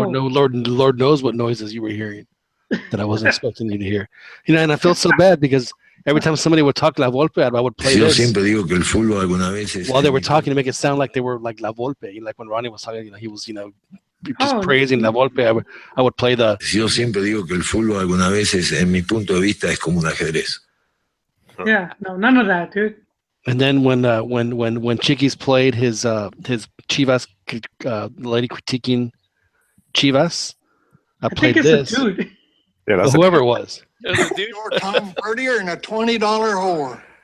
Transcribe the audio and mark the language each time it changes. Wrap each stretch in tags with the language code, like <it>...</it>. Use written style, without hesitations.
<en>Lord knows what noises you were hearing that I wasn't expecting you to hear. And I felt so bad because every time somebody would talk La Volpe, I would play this. While they were talking to make it sound like they were like La Volpe. Like when Ronnie was talking, he was, just praising La Volpe. I would play the.</en> <es>Yo siempre digo que el fútbol algunas veces, en mi punto de vista, es como un ajedrez.</es> <en>Yeah, no, none of that, dude. And then when Chiquis played his Chivas, lady critiquing Chivas, I played this. A dude. Yeah, whoever it was. It was a dude. You're Tom Brady and a $20 whore.</en>